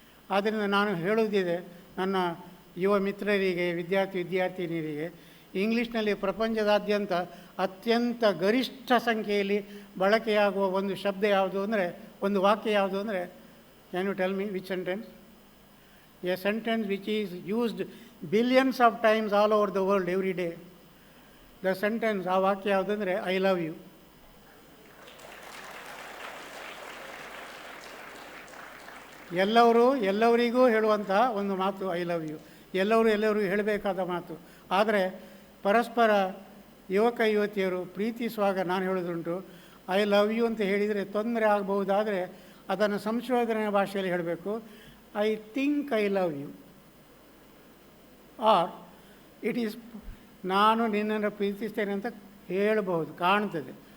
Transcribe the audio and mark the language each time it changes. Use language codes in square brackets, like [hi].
[kn] ಆದ್ದರಿಂದ ನಾನು ಹೇಳುವುದಿದೆ ನನ್ನ ಯುವ ಮಿತ್ರರಿಗೆ, ವಿದ್ಯಾರ್ಥಿನಿಯರಿಗೆ, ಇಂಗ್ಲೀಷ್ನಲ್ಲಿ ಪ್ರಪಂಚದಾದ್ಯಂತ ಅತ್ಯಂತ ಗರಿಷ್ಠ ಸಂಖ್ಯೆಯಲ್ಲಿ ಬಳಕೆಯಾಗುವ ಒಂದು ಶಬ್ದ ಯಾವುದು ಅಂದರೆ, ಒಂದು ವಾಕ್ಯ ಯಾವುದು ಅಂದರೆ, [en] Can you tell me which sentence? a sentence which is used billions of times all over the world every day. The sentence, [kn] ಆ ವಾಕ್ಯ ಯಾವುದಂದರೆ [en] I love you. [kn] ಎಲ್ಲವರಿಗೂ ಹೇಳುವಂಥ ಒಂದು ಮಾತು [en] I love you. [kn] ಎಲ್ಲರಿಗೂ ಹೇಳಬೇಕಾದ ಮಾತು. ಆದರೆ ಪರಸ್ಪರ ಯುವಕ ಯುವತಿಯರು ಪ್ರೀತಿಸುವಾಗ ನಾನು ಹೇಳೋದುಂಟು, [en] I love you [kn] ಅಂತ ಹೇಳಿದರೆ ತೊಂದರೆ ಆಗಬಹುದಾದರೆ ಅದನ್ನು ಸಂಶೋಧನೆಯ ಭಾಷೆಯಲ್ಲಿ ಹೇಳಬೇಕು, [en] I think I love you, or it is [kn] ನಾನು ನಿನ್ನನ್ನು ಪ್ರೀತಿಸ್ತೇನೆ ಅಂತ ಹೇಳಬಹುದು, ಕಾಣ್ತದೆ.